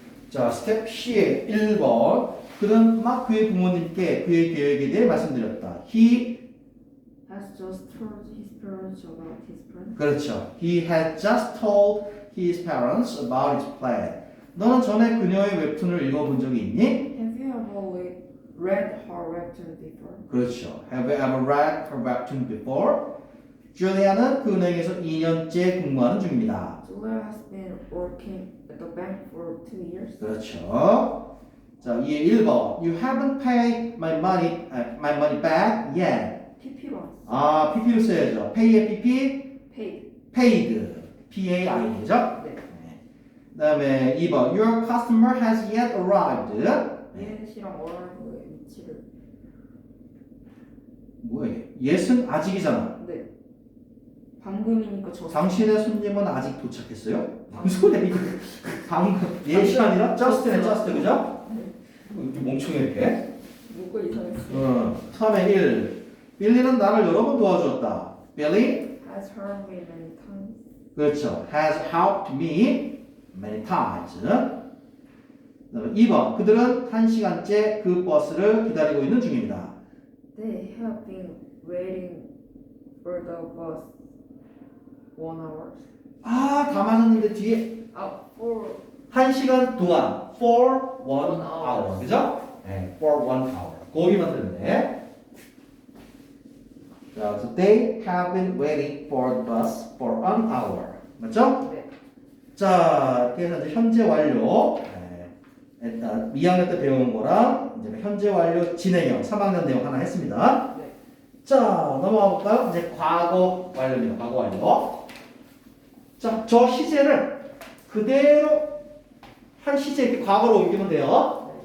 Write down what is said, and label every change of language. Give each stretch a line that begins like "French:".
Korean: 자, 스텝 C의 1번. 그는 막 그의 부모님께 그의 계획에 대해 말씀드렸다.
English: He Has just told his parents about his plan.
Korean: 그렇죠.
English: He had just told his parents about his plan.
Korean: 너는 전에 그녀의 웹툰을 읽어본 적이 있니?
English: Have you ever read her webtoon before?
Korean: 그렇죠.
English: Have you ever read her webtoon before?
Korean: 줄리아는 그 은행에서 2년째 근무하는 중입니다.
English: Julia has been working at the bank for 2 years.
Korean: 그렇죠. 자, 이에 1번.
English: You haven't paid my money back yet.
Korean: PP로 아, PP로 써야죠. pay의 PP,
English: paid. paid. P-A-I-D죠?
Korean: 네. 그 다음에 2번.
English: Your customer has yet arrived.
Korean: 얘시랑 어라이브의 위치를. 뭐야 이게? yes은 아직이잖아. 네. 방금이니까 저. 당신의 손님은 아직 도착했어요? 무슨 소리야 이거? 방금 yes이 아니라 just네 just 그죠? 이렇게 멍청해 이렇게. 뭐가 이상했어. 3의 1. 빌리는 나를 여러 번 도와주었다.
English: Billy Has helped me many times.
Korean: 그렇죠.
English: has helped me many times.
Korean: 그다음에 2번. 그들은 1시간째 그 버스를 기다리고 있는 중입니다.
English: They have been waiting for the bus 1 hour.
Korean: 아, 다 맞았는데 뒤에
English: For
Korean: 1시간 동안 for 1 hour. 그죠? 네,
English: for 1 hour.
Korean: 거기만 들으네.
English: 자, so they have been waiting for the bus for 1 hour.
Korean: 맞죠? 네. 자, 그래서 이제 현재 완료. 일단 2학년 때 배운 거랑 이제 현재 완료 진행형 3학년 내용 하나 했습니다. 네. 자, 넘어가 볼까요? 이제 과거 완료입니다. 과거 완료. 자, 저 시제를 그대로 한 시제 이렇게 과거로 옮기면 돼요.